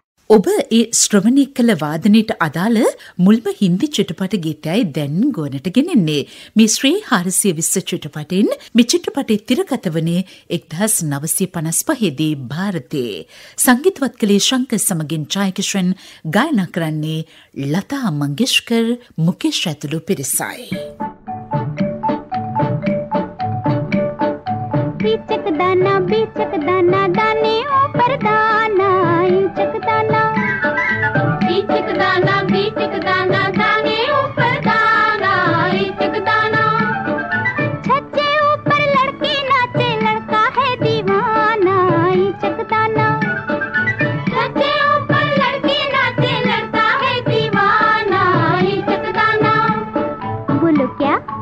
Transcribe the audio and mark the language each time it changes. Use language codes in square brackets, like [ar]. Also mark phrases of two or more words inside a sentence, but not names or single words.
[si] ඔබ ඒ ශ්‍රවණය කළ වාදනයට අදාළ මුල්ම හින්දි චිත්‍රපට ගීතයයි දැන් ගොනට ගෙනෙන්නේ. මේ ශ්‍රී 420 චිත්‍රපටයෙන් මේ චිත්‍රපටයේ තිරගත වනේ 1955 දී ಭಾರತයේ. සංගීතවත් කළේ ශංකර් සමගින් ජයකිෂන්, ගායනා කරන්නේ ලතා මංගেশකර්, මුකේෂ් ඇතුළු පිරිසයි. [hi] बीचक दाना दाने ऊपर दाना इंचक दाना बीचक दाना दाने ऊपर दाना इंचक दाना छज्जे ऊपर लड़की नाचे लड़का है दीवाना इंचक दाना छज्जे ऊपर लड़की नाचे लड़का है दीवाना इंचक दाना बोलो क्या